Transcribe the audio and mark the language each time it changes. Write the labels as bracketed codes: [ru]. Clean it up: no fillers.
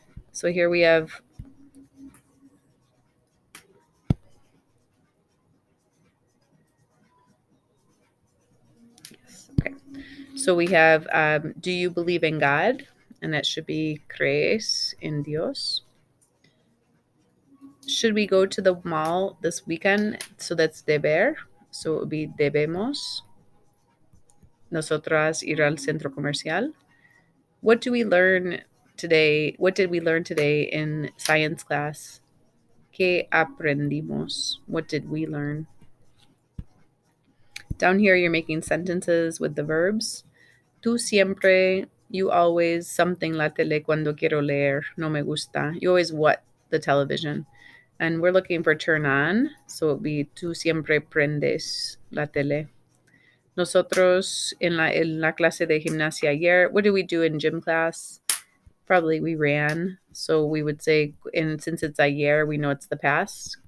[en] So here we have okay. So we have do you believe in God? And that should be [es] crees en Dios. [en] Should we go to the mall this weekend? So that's deber. So it would be debemos. [es] Nosotras ir al centro comercial. [en] What do we learn today? What did we learn today in science class? [es] ¿Qué aprendimos? [en] What did we learn? Down here, you're making sentences with the verbs. [es] Tú siempre, [en] you always, something [es] la tele cuando quiero leer, no me gusta. [en] You always what? The television. And we're looking for turn on. So it would be [es] tú siempre prendes la tele. Nosotros en la clase de gimnasia ayer, [en] what did we do in gym class? Probably we ran. So we would say, and since it's ayer, we know it's the past.